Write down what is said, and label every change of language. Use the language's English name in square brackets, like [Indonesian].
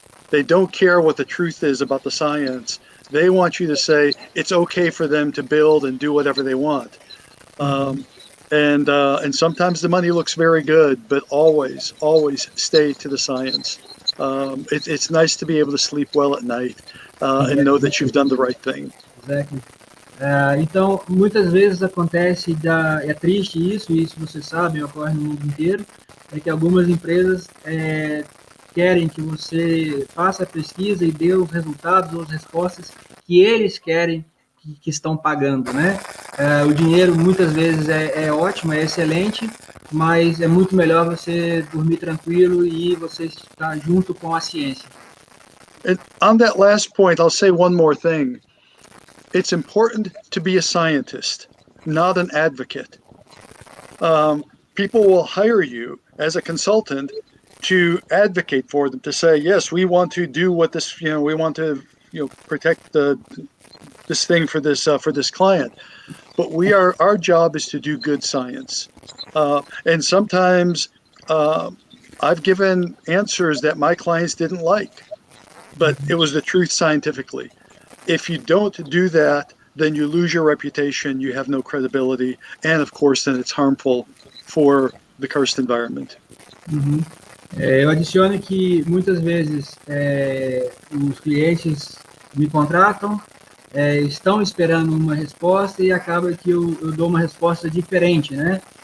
[English] They don't care what the truth is about the science. They want you to say it's okay for them to build and do whatever they want. And sometimes the money looks very good, but always stay to the science. It's nice to be able to sleep well at night and know that you've done the right thing. Exactly. [Portuguese] Então, muitas vezes acontece, é triste isso vocês sabem, ocorre no mundo inteiro, é que algumas empresas querem que você faça a pesquisa e dê os resultados ou as respostas que eles querem que estão pagando, né? O dinheiro muitas vezes é ótimo, é excelente, mas é muito melhor você dormir tranquilo e você estar junto com a ciência. [English] And on that last point, I'll say one more thing. It's important to be a scientist, not an advocate. People will hire you as a consultant to advocate for them, to say, yes, we want to do what this, we want to, protect this thing for this client. But our job is to do good science. And sometimes I've given answers that my clients didn't like, but it was the truth scientifically. If you don't do that, then you lose your reputation, you have no credibility, and of course, then it's harmful for the karst environment. Uhum. [Portuguese] Eu adiciono que muitas vezes os clientes me contratam, estão esperando uma resposta e acaba que eu dou uma resposta diferente, né?